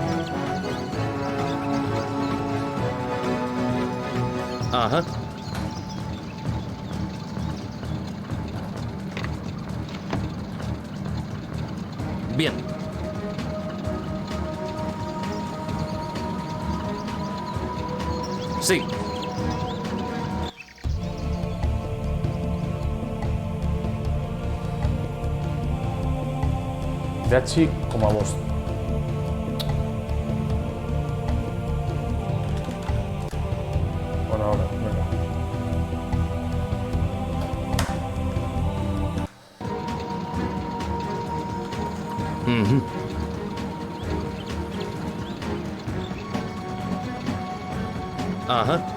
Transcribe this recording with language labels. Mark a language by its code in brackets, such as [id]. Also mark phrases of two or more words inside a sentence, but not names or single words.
[es] Ajá. Bien. Sí. [eu] Bederatzi koma bost. [es] Bueno, ahora, venga. Ujú. Ajá.